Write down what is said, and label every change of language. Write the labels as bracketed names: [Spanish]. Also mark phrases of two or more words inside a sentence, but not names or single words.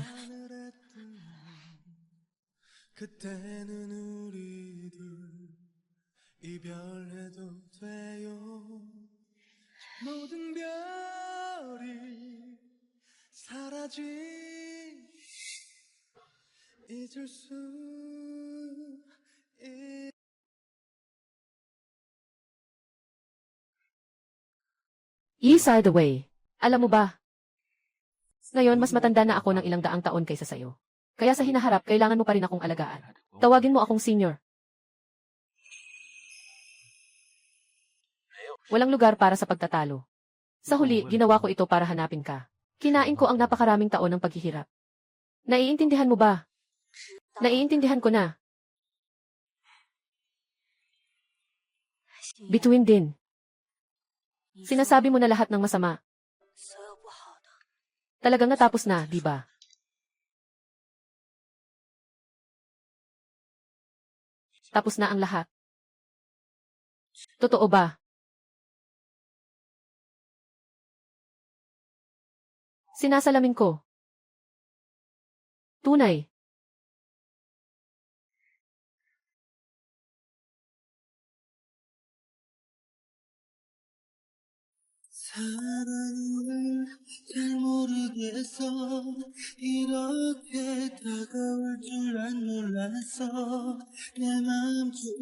[Korean] 하늘에 뜨면 그때는 우리들 이별해도 돼요 모든 별이 사라진 잊을 수 있... [English] East are the way. [Filipino] Alam mo ba? Ngayon, mas matanda na ako ng ilang daang taon kaysa sayo. Kaya sa hinaharap, kailangan mo pa rin akong alagaan. Tawagin mo akong senior. Walang lugar para sa pagtatalo. Sa huli, ginawa ko ito para hanapin ka. Kinain ko ang napakaraming taon ng paghihirap. Naiintindihan mo ba? Naiintindihan ko na. Bituin din. Sinasabi mo na lahat ng masama. [Chinese] 所有不好的 [Filipino] Talagang natapos na, di ba? Tapos na ang lahat. Totoo ba? Sinasalamin ko. Tunay. [Korean] 사랑을 잘 모르겠어 이렇게 다가올 줄 안 몰랐어 내 마음